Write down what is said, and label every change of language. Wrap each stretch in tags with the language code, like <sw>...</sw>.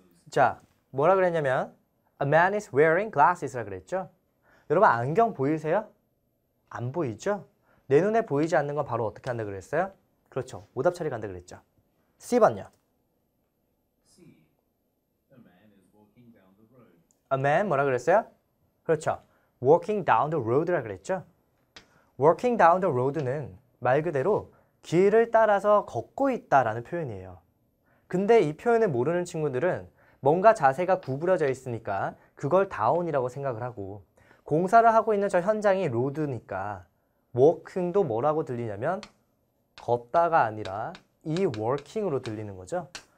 <ko>자, 뭐라 그랬냐면</ko> <en>A man is wearing glasses라</en> <ko>그랬죠? 여러분 안경 보이세요? 안 보이죠? 내 눈에 보이지 않는 건 바로 어떻게 한다 그랬어요? 그렇죠. 오답 처리 간다 그랬죠. C번요.</ko> <en>A man</en> <ko>뭐라 그랬어요? 그렇죠.</ko> <en>Walking down the road라</en> <ko>그랬죠?</ko> <en>Walking down the road</en> <ko>는 말 그대로 길을 따라서 걷고 있다라는 표현이에요. 근데 이 표현을 모르는 친구들은 뭔가 자세가 구부러져 있으니까 그걸 down이라고 생각을 하고 공사를 하고 있는 저 현장이 로드니까 walking도 뭐라고 들리냐면 걷다가 아니라 이 working으로 들리는 거죠.</ko>